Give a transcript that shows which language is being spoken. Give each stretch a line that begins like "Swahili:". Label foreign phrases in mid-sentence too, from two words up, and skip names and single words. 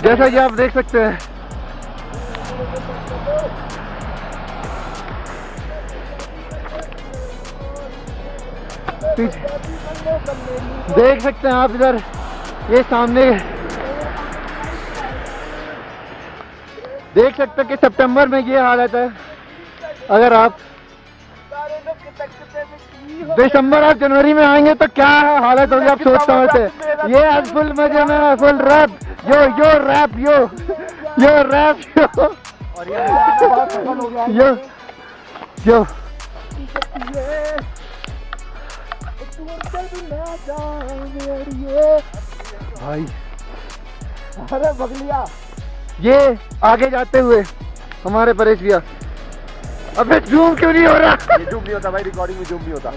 Hindi: जैसा कि आप देख सकते हैं, देख सकते हैं आप इधर, ये सामने देख सकते हैं कि सितंबर में ये हालत है। अगर आप दिसंबर और जनवरी में आएंगे तो क्या हालत होगी आप सोच समझते। ये आज फुल मजे में,
English: full rap yo yo rap yo yo rap yo yo
Hindi: भाई। अरे बगलिया, ये आगे जाते हुए हमारे परेश भैया। अबे जूम क्यों नहीं हो रहा? ये जूम नहीं होता भाई, रिकॉर्डिंग में जूम नहीं होता।